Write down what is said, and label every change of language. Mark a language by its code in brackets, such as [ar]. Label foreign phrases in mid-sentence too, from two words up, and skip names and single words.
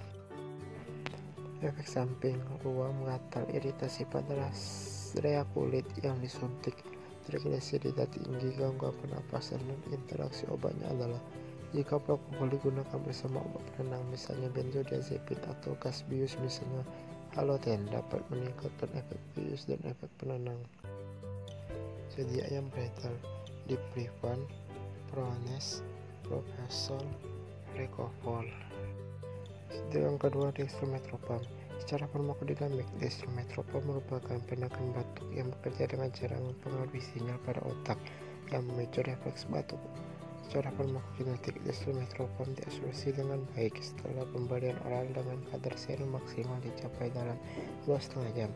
[id] Efek samping: ruam, gatal, iritasi pada area kulit yang disuntik, triglisirida tinggi, gangguan pernapasan, dan interaksi obatnya adalah jika propofol digunakan bersama obat penenang misalnya benzodiazepin atau gas bius misalnya haloten, dapat meningkatkan efek bius dan efek penenang. Sedia yang beredar: diprivan, prones, propofol, recofol. Yang kedua, dextromethorphan. Secara farmakodinamik, dextromethorphan merupakan penekan batuk yang bekerja dengan cara mempengaruhi sinyal pada otak yang memicu refleks batuk. Secara farmakokinetik, dextromethorphan diabsorpsi dengan baik setelah pemberian oral dengan kadar serum maksimal dicapai dalam 2,5 jam.